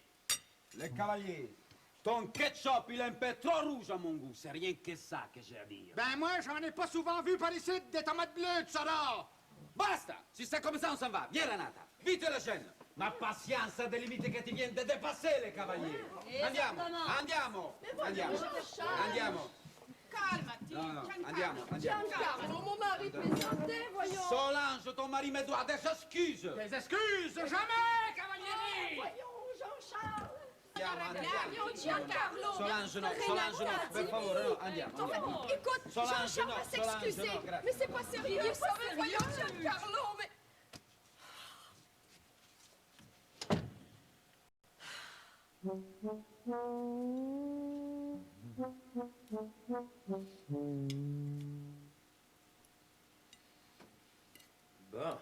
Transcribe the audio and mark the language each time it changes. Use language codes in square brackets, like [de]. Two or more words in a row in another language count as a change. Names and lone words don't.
[fr] Les cavaliers, ton ketchup, il est un peu trop rouge à mon goût. C'est rien que ça que j'ai à dire. Ben, moi, j'en ai pas souvent vu par ici des tomates bleues, tu sauras. [it] Basta! [fr] Si c'est comme ça, on s'en va. Viens, Renata. Vite la chaîne. Ma patience a des limites que tu viens de dépasser, les cavaliers. [it] Andiamo, andiamo, andiamo, andiamo. Calmati, No, no, Giancarlo. andiamo, andiamo. Giancarlo, [fr] mon mari te présentait, voyons. Solange, ton mari me doit des excuses. Des excuses, jamais, Cavalieri. Voyons, Jean-Charles. [it] Andiamo, andiamo. [fr] Voyons, Giancarlo. [it] Solange, no, Solange, no, per favore, no, andiamo, andiamo. [fr] Écoute, Solange, Jean-Charles [it] no, [fr] va s'excuser. [it] Solange, no, grazie. [fr] Mais c'est pas sérieux, ça. Mais voyons, Giancarlo, mais... Bon.